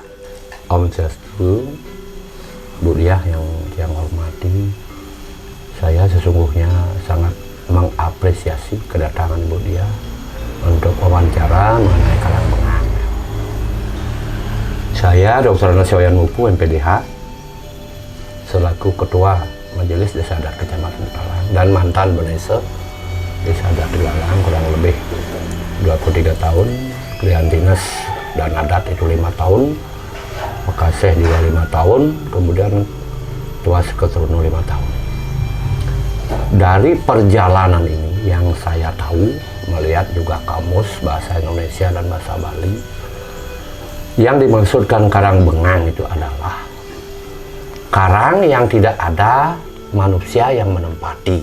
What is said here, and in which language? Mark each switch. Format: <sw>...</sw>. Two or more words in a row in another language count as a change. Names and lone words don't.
<id>Om Swastiastu, Bu Diah yang hormati, saya sesungguhnya sangat mengapresiasi kedatangan Bu Diah untuk wawancara mengenai Karangbengang. Saya Dr. Andes Iwayan Mupu, MPDH, selaku Ketua Majelis Desa Adat Kecamatan Tegalalang dan mantan Benese Desa Adat Tegalalang kurang lebih 23 tahun, Klian Dinas dan Adat itu 5 tahun, Mekaseh juga 5 tahun, kemudian Tuas Keturunan 5 tahun. Dari perjalanan ini yang saya tahu, melihat juga kamus bahasa Indonesia dan bahasa Bali, yang dimaksudkan Karangbengang itu adalah karang yang tidak ada manusia yang menempati.</id>